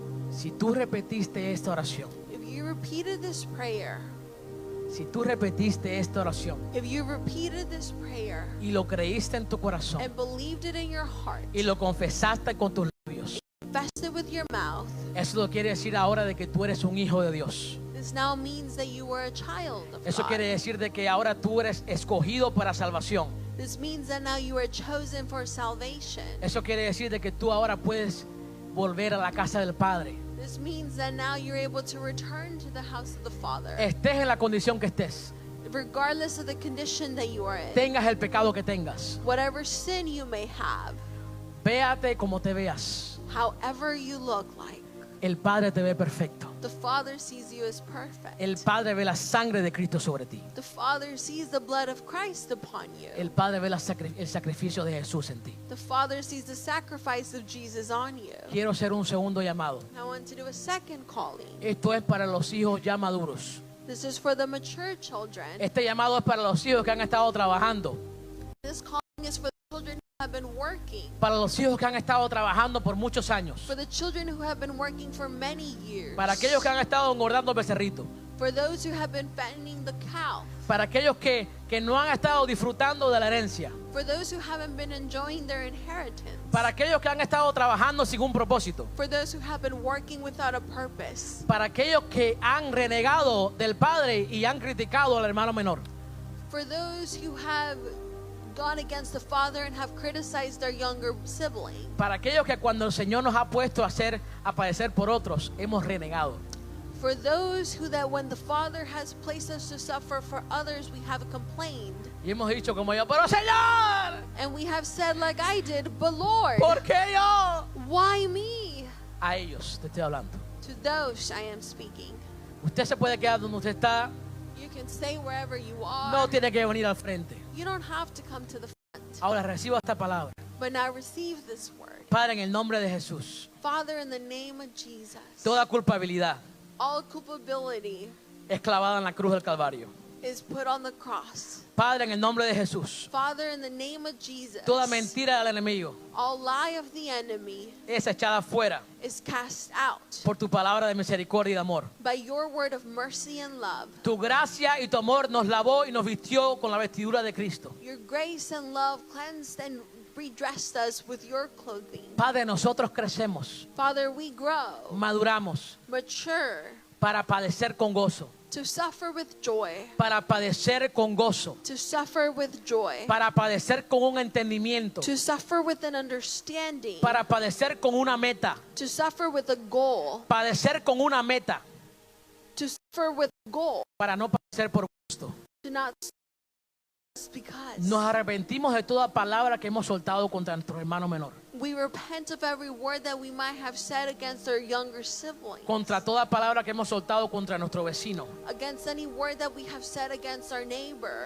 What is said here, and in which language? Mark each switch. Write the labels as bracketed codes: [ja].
[es] Si tú repetiste esta oración, [en] If you repeated this prayer, [es] si tú repetiste esta oración [en] if you repeated this prayer [es] y lo creíste en tu corazón [en] and believed it in your heart, [es] y lo confesaste con tus labios, [en] confessed it with your mouth, [es] eso lo quiere decir ahora de que tú eres un hijo de Dios. [en] this now means that you are a child of [es] Eso [en] God. [es] quiere decir de que ahora tú eres escogido para salvación. [en] This means that now you are chosen for salvation. [es] Eso quiere decir de que tú ahora puedes volver a la casa del Padre. [en] This means that now you're able to return to the house of the Father, [es] Estés en la condición que estés, [en] regardless of the condition that you are in. [es] tengas el pecado que tengas, [en] Whatever sin you may have, [es] véate como te veas. [en] however you look like, [es] El Padre te ve perfecto. [en] the Father sees you as perfect. [es] El Padre ve la sangre de Cristo sobre ti. [en] The Father sees the blood of Christ upon you. [es] El Padre ve el sacrificio de Jesús en ti. [en] The Father sees the sacrifice of Jesus on you. [es] Quiero hacer un segundo llamado. [en] I want to do a second calling. [es] Esto es para los hijos ya maduros. [en] This is for the mature children. [es] Este llamado es para los hijos que han estado trabajando. [en] This calling is for the children who have been working. [es] Para los hijos que han estado trabajando por muchos años. [en] For the children who have been working for many years. [es] Para aquellos que han estado engordando becerrito. [en] For those who have been fattening the cow. [es] Para aquellos que no han estado disfrutando de la herencia. [en] For those who haven't been enjoying their inheritance. [es] Para aquellos que han estado trabajando sin un propósito. [en] For those who have been working without a purpose. [es] Para aquellos que han renegado del Padre y han criticado al hermano menor. [en] For those who have gone against the Father and have criticized their younger sibling. [es] Para aquellos que cuando el Señor nos ha puesto a padecer por otros, hemos renegado. [en] For those who that when the Father has placed us to suffer for others, we have complained. [es] Y hemos dicho como yo, pero Señor, [en] And we have said like I did, but Lord, [es] ¿por qué yo? [en] why me? [es] A ellos te estoy hablando. [en] To those I am speaking. [es] Usted se puede quedar donde usted está, [en] You can stay wherever you are. [es] no tiene que venir al frente. [en] You don't have to come to the front. [es] Ahora reciba esta palabra. [en] But now receive this word. [es] Padre, en el nombre de Jesús, [en] Father, in the name of Jesus, [es] toda culpabilidad [en] all culpability [es] es clavada en la cruz del Calvario. [en] is put on the cross. [es] Padre, en el nombre de Jesús, [en] Father, in the name of Jesus, [es] toda mentira del enemigo [en] all lie of the enemy [es] es echada fuera [en] is cast out [es] por tu palabra de misericordia y de amor. [en] by your word of mercy and love. [es] Tu gracia y tu amor nos lavó y nos vistió con la vestidura de Cristo. [en] Your grace and love cleansed and redressed us with your clothing. [es] Padre, nosotros crecemos, [en] Father, we grow, [es] maduramos [en] mature, [es] para padecer con gozo, [en] to suffer with joy, [es] para padecer con gozo, [en] to suffer with joy, [es] para padecer con un entendimiento, [en] to suffer with an understanding, [es] para padecer con una meta, [en] to suffer with a goal, [es] padecer con una meta, [en] to suffer with a goal, [es] para no padecer por gusto. [en] to not just because. [es] Nos arrepentimos de toda palabra que hemos soltado contra nuestro hermano menor, [en] We repent of every word that we might have said against our younger sibling, [es] contra toda palabra que hemos soltado contra nuestro vecino, [en] against any word that we have said against our neighbor,